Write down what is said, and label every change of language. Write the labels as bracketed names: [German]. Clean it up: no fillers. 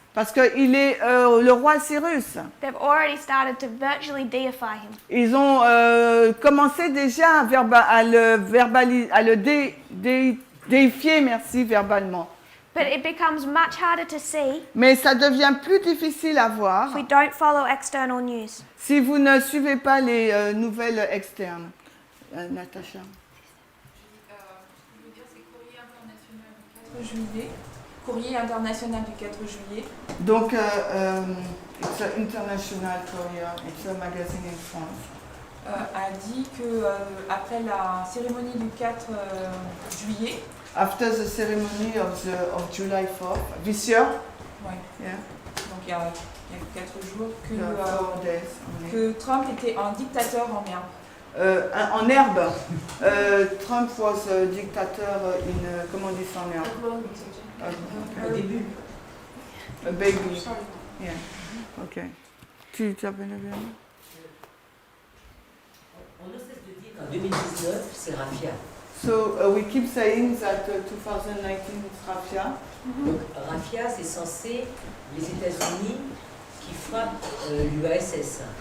[French] parce qu'il est le roi Cyrus. [English] They've already started to virtually deify him. [French] Ils ont commencé déjà à le déifier, merci, verbalement. [English] But it becomes much harder to see [French] Mais ça devient plus difficile à voir [English] if we don't follow external news. [French] si vous ne suivez pas les nouvelles externes. Natacha. Je veux dire, c'est Courrier international du 4 juillet. Courrier international du 4 juillet. [English] Donc, it's an international courier, it's a magazine in France. [French] A dit que après la cérémonie du 4 juillet, [English] After the ceremony of July 4th, this year, [French] ouais, [English] yeah, [French] donc il y a 4 jours, [English] the 4 days only. [French] que Trump était un dictateur en herbe. En herbe, [English] Trump was a dictator in, [French] comment on dit ça en herbe? Au début. [English] A baby, yeah, ok. [French] Tu t'appelles bien? On ne cesse de dire qu'en 2019, c'est Raffia. [English] So we keep saying that 2019 is Raffia. [French] Donc Raffia, c'est censé les États-Unis qui frappent l'URSS.